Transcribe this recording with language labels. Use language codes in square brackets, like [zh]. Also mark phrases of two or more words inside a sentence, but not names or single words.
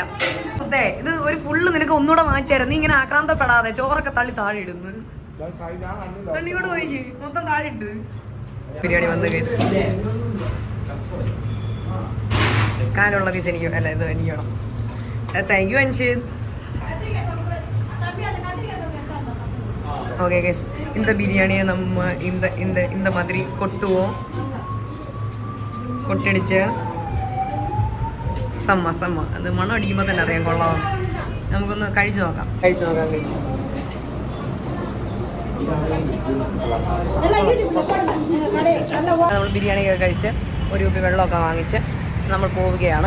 [ml] അതെ, ഇത് ഒരു ഫുള്ള് നിനക്ക് ഒന്നുകൂടെ വാങ്ങിച്ചായിരുന്നു. നീ ഇങ്ങനെ ആക്രാന്തപ്പെടാതെ ചോറൊക്കെ തള്ളി താഴെ ഇടുന്നു. തണ്ണിയോട് പോയി മൊത്തം താഴെ ഇട്ട് ബിരിയാണി വന്ന് കഴിച്ചു. കാലുള്ള പീസ് എനിക്ക് അല്ല, ഇത് എനിക്ക് വേണം. [en] thank you [ml] അൻഷിത്. [en] okay guys, [ta] இந்த பிரியாணியை நம்ம இந்த மாதிரி கொட்டுவோம். [ml] കൊട്ടടിച്ച് സമ്മ അത് മണം അടിക്കുമ്പോൾ തന്നെ അറിയാം കൊള്ളാം. നമുക്കൊന്ന് കഴിച്ചു നോക്കാം ഗൈസ്. നമ്മൾ ബിരിയാണിയൊക്കെ കഴിച്ച് ഒരു കുപ്പി വെള്ളമൊക്കെ വാങ്ങിച്ച് നമ്മൾ പോവുകയാണ്.